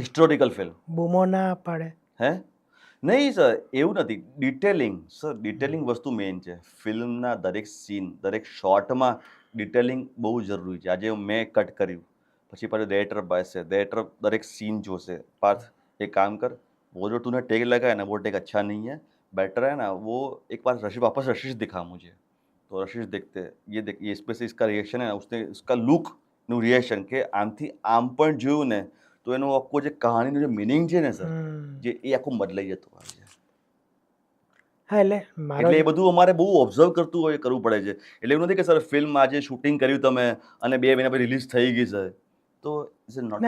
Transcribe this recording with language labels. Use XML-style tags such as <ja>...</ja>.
<gu>Historical film. બૂમો ના પાડે? હે? નહીં સર, એવું નથી. ડિટેલિંગ, સર ડિટેલિંગ વસ્તુ મેઇન છે. ફિલ્મના દરેક સીન, દરેક શોટમાં ડિટેલિંગ બહુ જરૂરી છે. આજે મેં કટ કર્યું, પછી પાછું ડાયરેક્ટર બેસે, ડાયરેક્ટર દરેક સીન જોશે.</gu> <hi>પાર્થ एक काम कर, वो जो तूने टेक लगाया ना वो टेक अच्छा नहीं है, बेटर है ना वो एक बार रशीद वापस रशीद दिखा मुझे. तो रशीद देखते ये देख, ये इस पे से इसका रिएक्शन है ना, उसने इसका लुक</hi> <gu>નું રિએક્શન કે આમથી આમ પણ જોયું ને તો એનો આખો જે કહાણીનો જે મિનિંગ છે ને સર, જે એ આખું બદલાઈ જતું હોય છે. હા, એટલે મારો એટલે એ બધું અમારે બહુ ઓબ્ઝર્વ કરવું પડે છે. એટલે એવું નથી કે સર ફિલ્મ આજે શૂટિંગ કર્યું તમે અને 2 મહિના પછી રિલીઝ થઈ ગઈ સર, તો</gu> <en>it's not</en>